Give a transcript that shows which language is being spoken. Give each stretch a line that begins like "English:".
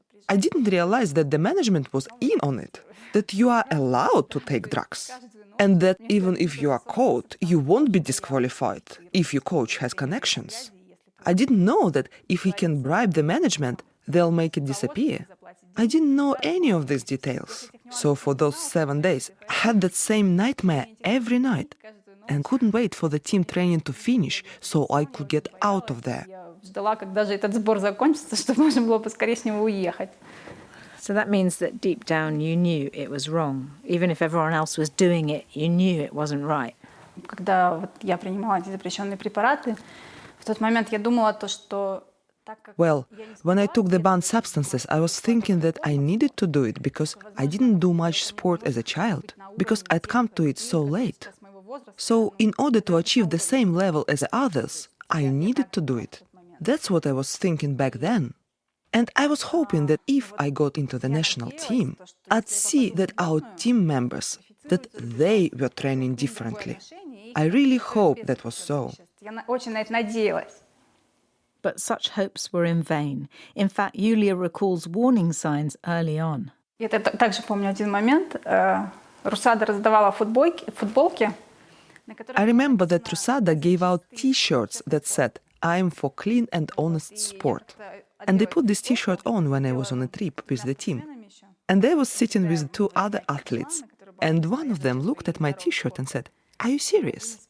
English: I didn't realize that the management was in on it, that you are allowed to take drugs, and that even if you are caught, you won't be disqualified if your coach has connections. I didn't know that if he can bribe the management, they'll make it disappear. I didn't know any of these details. So for those 7 days, I had that same nightmare every night and couldn't wait for the team training to finish so I could get out of there.
Russian: Ждала, когда же этот сбор закончится, чтобы можно было поскорее с него уехать.
English: So that means that deep down you knew it was wrong. Even if everyone else was doing it, you knew it wasn't right.
Russian: Когда вот я принимала эти запрещенные препараты, в тот момент я думала то, что
English: Well, when I took the banned substances, I was thinking that I needed to do it because I didn't do much sport as a child, because I'd come to it so late. So in order to achieve the same level as others, I needed to do it. That's what I was thinking back then. And I was hoping that if I got into the national team, I'd see that our team members, that they were training differently. I really hope that was so.
Russian: Я очень на это надеялась.
English: But such hopes were in vain. In fact, Yulia recalls warning signs early on.
Russian: Я также помню один момент. Русада раздавала футболки.
English: I remember that Rusada gave out T-shirts that said, "I'm for clean and honest sport." And they put this T-shirt on when I was on a trip with the team. And I was sitting with 2 other athletes. And one of them looked at my T-shirt and said, "Are you serious?"